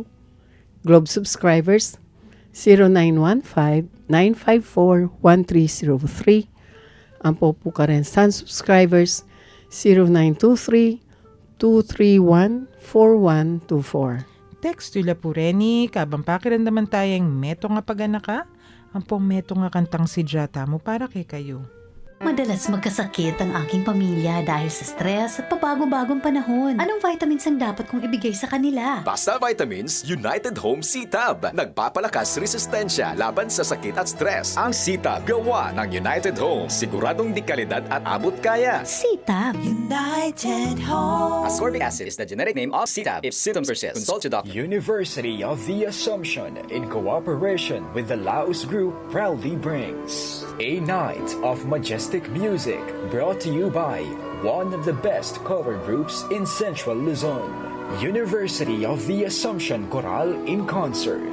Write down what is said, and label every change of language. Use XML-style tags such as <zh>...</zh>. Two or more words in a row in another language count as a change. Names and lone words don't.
<en>Globe subscribers 0915-954-1303.</en> <pam>Ang po karen Sun subscribers 0923-231-4124. Text nila po reni, kabang pakiramdaman tayong meto nga paganaka, ang pong meto nga kantang si Jata mo para kay kayo.</pam> <tl>Madalas magkasakit ang aking pamilya dahil sa stress at pabago-bagong panahon. Anong vitamins ang dapat kong ibigay sa kanila? Basta Vitamins United Home C-Tab. Nagpapalakas resistensya laban sa sakit at stress. Ang C-Tab gawa ng United Home. Siguradong di kalidad at abot kaya. Sita.</tl> <en>Ascorbic acid is the genetic name of C-Tab. If symptoms persist, consult your doctor. University of the Assumption, in cooperation with the Laos Group, proudly brings a night of majestic music, brought to you by one of the best cover groups in Central Luzon, University of the Assumption Choral in Concert.</en>